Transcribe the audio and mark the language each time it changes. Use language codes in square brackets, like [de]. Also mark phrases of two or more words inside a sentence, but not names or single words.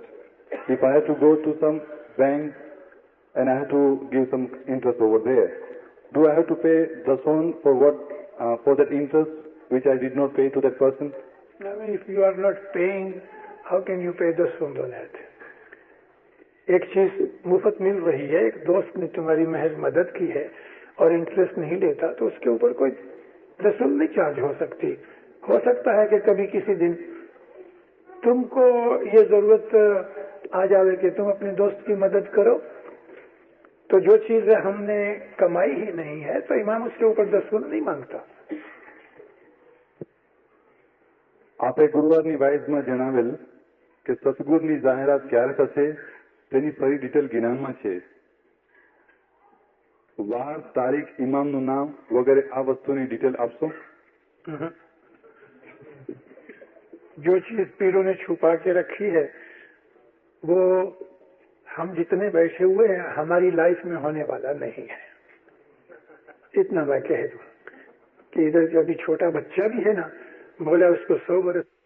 [en] If I have to go to some bank and I have to give some interest over there, do I have to pay dasan for for that interest which I did not pay to that person? I mean, if you are not paying, how can you pay dasan on that? [ur] ایک چیز مفت مل رہی ہے، ایک دوست نے تمہاری محض مدد کی ہے اور انٹرسٹ نہیں لیتا تو اس کے اوپر کوئی دسن نہیں چارج ہو سکتی. ہو سکتا ہے کہ کبھی کسی دن تم کو یہ ضرورت آ جاوے کہ تم اپنے دوست کی مدد کرو، تو جو چیز ہم نے کمائی ہی نہیں ہے تو امام اس کے اوپر دسن نہیں مانگتا. [gu] આપે ગુરુવારની વાઇઝમાં જણાવેલ કે સતગુરુની જાહેરાત ક્યારે થશે તેની ફરી ડિટેલ જ્ઞાનમાં છે. વાર, તારીખ, ઇમામનું નામ વગેરે આ વસ્તુની ડિટેલ આપશો? [ur] جو چیز پیروں نے چھپا کے رکھی ہے وہ ہم جتنے بیٹھے ہوئے ہیں ہماری لائف میں ہونے والا نہیں ہے. اتنا میں کہہ دوں کہ ادھر جو ابھی چھوٹا بچہ بھی ہے نا، بولا اس کو 100 برس.